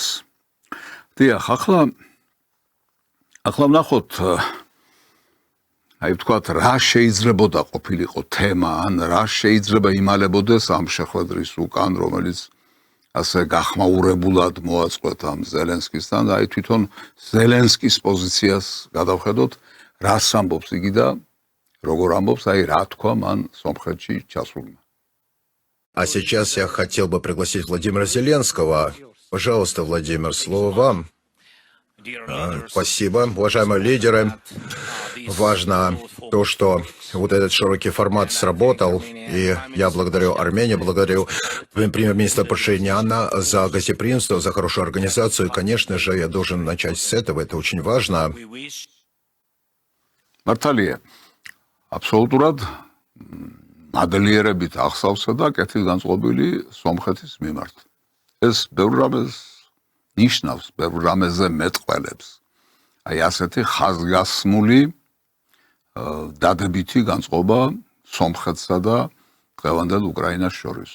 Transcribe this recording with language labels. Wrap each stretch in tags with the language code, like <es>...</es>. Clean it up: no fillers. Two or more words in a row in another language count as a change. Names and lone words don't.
<ka>დიახ, ახლა ვნახოთ აი ვთქვათ, რა შეიძლებოდა ყოფილიყო თემა, ან რა შეიძლება იმალებოდეს ამ შეხვედრის უკან, რომელიც ასე გახმაურებულად მოაწყვეთ ამ ზელენსკისთან და აი თვითონ ზელენსკის პოზიციას გადავხედოთ, რას ამბობს იგი და როგორ ამბობს, აი რა თქვა მან სომხეთში ჩასულმა.</ka> <ru>А сейчас я хотел бы пригласить Владимира Зеленского. Пожалуйста, Владимир, слово вам. Спасибо, уважаемые лидеры. Важно то, что вот этот широкий формат сработал, и я благодарю Армению, благодарю премьер-министра Пашиняна за гостеприимство, за хорошую организацию, и, конечно же, я должен начать с этого, это очень важно.</ru> <ka>მართალია, აბსოლუტურად მადლიერებით ახსავსა და კეთილგანწყობილი სომხეთის მიმართ. ეს ბევრ რამეს ნიშნავს, ბევრ რამეზე მეტყველებს. აი ასეთი ხაზგასმული დადებითი განწყობა სომხეთსა და დღევანდელ უკრაინას შორის.</ka>